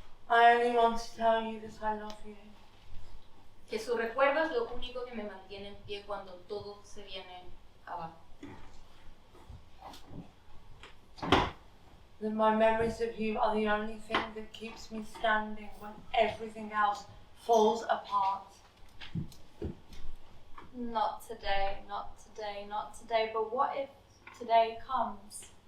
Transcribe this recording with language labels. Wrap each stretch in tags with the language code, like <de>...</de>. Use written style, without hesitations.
<en>I only want to tell you that I love you.</en> <es>Que su recuerdo es lo único que me mantiene en pie cuando todo se viene abajo.</es> <en>That my memories of you are the only thing that keeps me standing when everything else falls apart. Not today, not today, not today. But what if today comes?</en>